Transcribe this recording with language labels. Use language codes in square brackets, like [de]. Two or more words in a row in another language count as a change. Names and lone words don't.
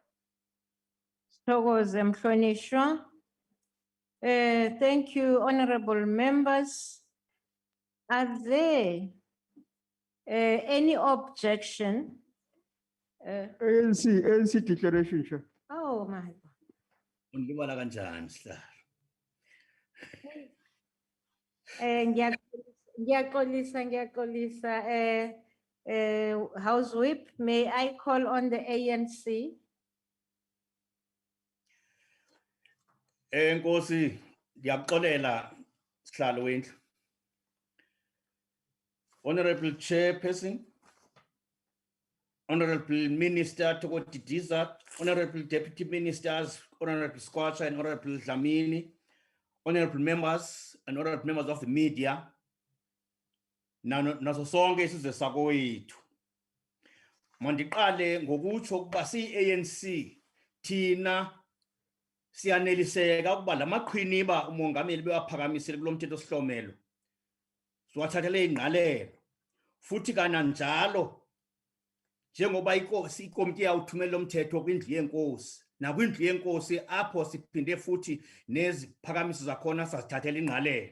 [zu] Thokoze Mhlonishwa. [en] Thank you, honorable members. Are there any objection? ANC declaration, Chair. Oh my God. [xh] Undibala kanjani Sihlalo? [zu] Ngiyaxolisa. [en] House Whip, may I call on the ANC? [xh] Enkosi, ndiyaxolela Sihlalo wendlu. [en] Honorable Chairperson, Honorable Minister Toko Didiza, Honorable Deputy Ministers, Honorable Squacha and Honorable Dlamini, Honorable Members and Honorable Members of the media, [xh] naso sonke isizwe sakowethu. Mandiqale ngokutsho ukuba si-ANC thina siyaneliseka ukuba lamaqhiniba umongameli bewaphakamisile kulo mthetho sihlomelo siwathathele ingqalelo futhi kananjalo njengoba ikomiti yawuthumela lo mthetho kwindlu yenkosi nakwindlu yenkosi apho siphinde futhi neziphakamiso zakhona sazithathela ingqalelo.